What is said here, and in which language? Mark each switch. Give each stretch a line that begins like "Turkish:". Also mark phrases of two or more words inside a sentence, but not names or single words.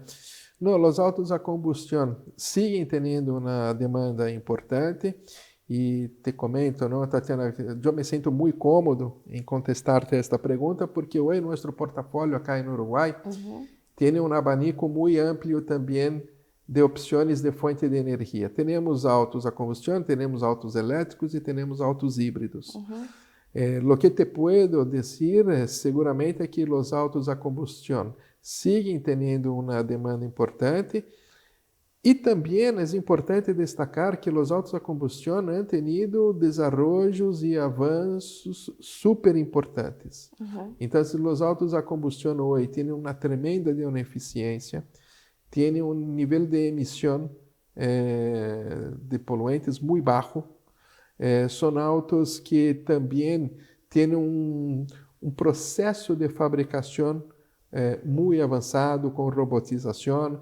Spanish: No, los autos a combustión siguen teniendo una demanda importante y te comento, ¿no, Tatiana? Yo me siento muy cómodo en contestarte esta pregunta porque hoy nuestro portafolio acá en Uruguay tiene un abanico muy amplio también de
Portuguese: opções de fonte de energia. Temos autos a combustão, temos autos elétricos e temos autos híbridos.
Spanish: Lo que te puedo decir seguramente
Portuguese: é que os autos a combustão siguen tendo uma demanda importante e também é importante destacar que os autos a combustão
Spanish: han tenido
Portuguese: desenvolvimentos e avanços super importantes. Então, os autos a combustão hoje têm uma tremenda de uma eficiência,
Spanish: tiene un nivel de emisión de poluentes muy bajo. Son autos que también tienen un proceso de fabricación muy avanzado con robotización.